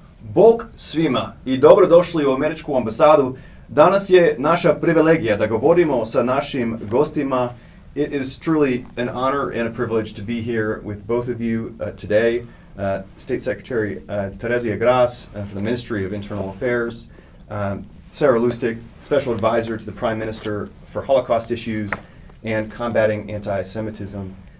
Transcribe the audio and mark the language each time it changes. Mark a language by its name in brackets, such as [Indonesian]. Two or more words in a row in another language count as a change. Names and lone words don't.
[Croatian] Bog svima i dobrodošli u Američku ambasadu. Danas je naša privilegija da govorimo sa našim gostima. [English] It is truly an honor and a privilege to be here with both of you today. State Secretary Terezija Gras for the Ministry of Internal Affairs, Sara Lustig, Special Advisor to the Prime Minister for Holocaust Issues and Combating Antisemitism.